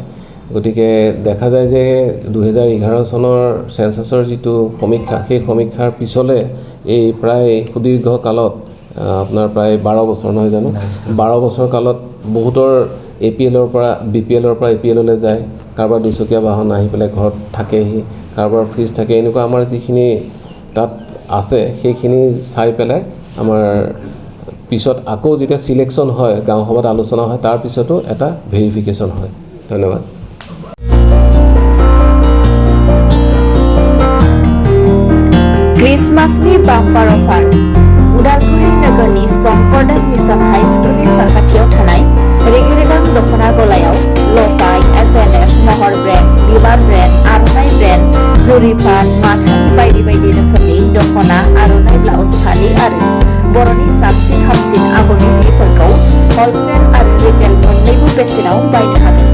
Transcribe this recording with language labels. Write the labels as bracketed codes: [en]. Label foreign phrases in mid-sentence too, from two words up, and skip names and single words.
[as] গতিকে দেখা যায় যে 2011 চনৰ চেঞ্চাছৰ যিটো সমীক্ষা সেই সমীক্ষাৰ পিছলৈ এই প্ৰায় সুদীৰ্ঘ কালত আপোনাৰ প্ৰায় 12 বছৰ নহয় জানো, 12 বছৰ কালত বহুতৰ APLৰ পৰা BPLৰ পৰা APLলৈ যায়, কাৰোবাৰ দুচকীয়া বাহন আহি পেলাই ঘৰত থাকেহি, কাৰোবাৰ ফ্ৰিজ থাকে, এনেকুৱা আমাৰ যিখিনি তাত আছে সেইখিনি চাই পেলাই আমাৰ পিছত আকৌ যেতিয়া চিলেকশ্যন হয়, গাঁও সভাত আলোচনা হয়, তাৰ পিছতো এটা ভেৰিফিকেশ্যন হয়। ধন্যবাদ। [brx] क्रिसमासनि बाम्पार अफार उदालगुरि नोगोरनि शंकरदेव मिशन हाई स्कुलनि साखाथियाव थानाय रेगे-रेगां दख'ना गलायाव लटाइ, FNF, महर ब्रेन्ड, बिबार ब्रेन्ड, आर'नाइ ब्रेन्ड, जुरिपान, माथानि बायदि बायदि रोखोमनि दख'ना, आर'नाइ ब्लाउस, फालि आरो बर'नि साबसिन हामसिन आगरनि जिफोरखौ हलसेल आरो रिटेल मोन्नैबो बेसेनाव बायनो हागोन।